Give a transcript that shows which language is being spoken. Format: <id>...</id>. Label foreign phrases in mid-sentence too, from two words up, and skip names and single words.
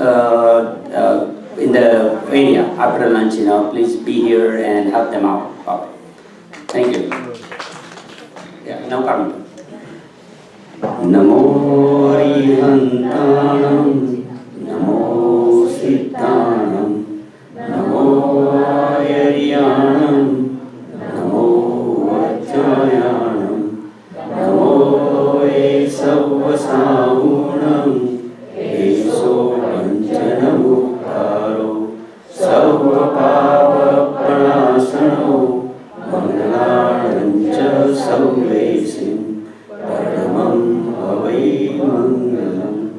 <en>in the area after lunch, please be here and help them out. Thank you. Yeah, no problem.</en> <pra>Namo Arihantanam, Namo Sittanam, Namo Ayaryanam, Namo Vachayanam, Namo Esavasahunam, Eso Panchanamukaro, Savapava Pranasano, Mangalancha Savvesim, Paramam Avai Mangalam.</pra>